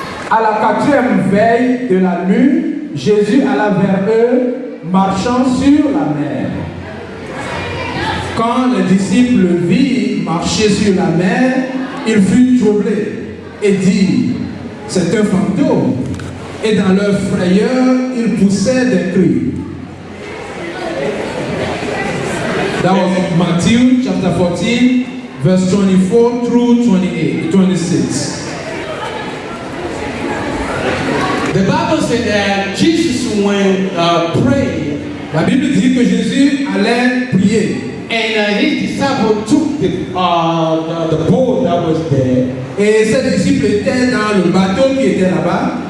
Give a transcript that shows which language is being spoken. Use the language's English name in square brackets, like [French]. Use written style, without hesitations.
[French] À la 4e veille de la nuit, Jésus alla vers eux, marchant sur la mer. Quand les disciples le virent marcher sur la mer, ils furent troublés et dirent, c'est un fantôme. Et dans leur frayeur, ils poussèrent des cris. [English] That was Matthew chapter 14, verse 24 through 26. The Bible said that Jesus went praying. [French] La Bible dit que Jésus allait prier. [English] And his disciples took the boat that was there. [French] Et ses disciples étaient dans le bateau qui était là-bas.